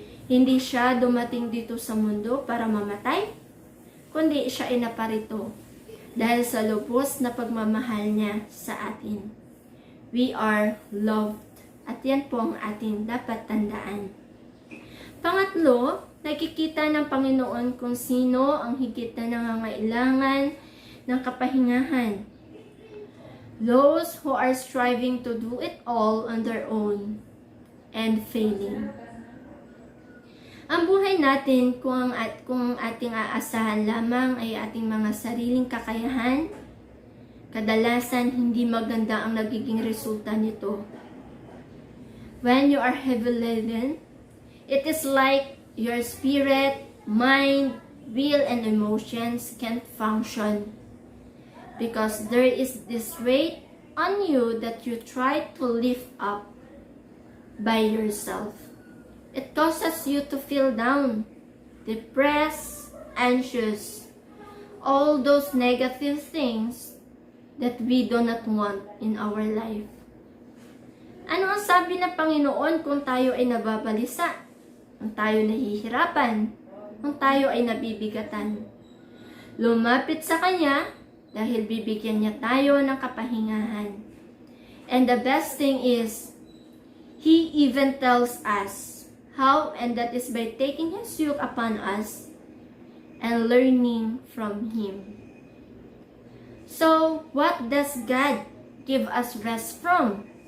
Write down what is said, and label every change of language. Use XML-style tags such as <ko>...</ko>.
<tl>Hindi siya dumating dito sa mundo para mamatay, kundi siya ay naparito dahil sa lubos na pagmamahal niya sa atin.</tl> <en>We are loved.</en> <tl>At yan po ang ating dapat tandaan. Pangatlo, nakikita ng Panginoon kung sino ang higit na nangangailangan ng kapahingahan.</tl> <en>Those who are striving to do it all on their own and failing.</en> <tl>Ang buhay natin kung ating aasahan lamang ay ating mga sariling kakayahan, kadalasan hindi maganda ang nagiging resulta nito.</tl> <en>When you are heavy laden, it is like your spirit, mind, will, and emotions can't function because there is this weight on you that you try to lift up by yourself. It causes you to feel down, depressed, anxious, all those negative things that we do not want in our life.</en> <tl>Ano ang sabi ng Panginoon kung tayo ay nababalisa? Kung tayo nahihirapan? Kung tayo ay nabibigatan? Lumapit sa Kanya dahil bibigyan niya tayo ng kapahingahan.</tl> <en>And the best thing is, He even tells us how, and that is by taking His yoke upon us and learning from Him. So, what does God give us rest from?</en>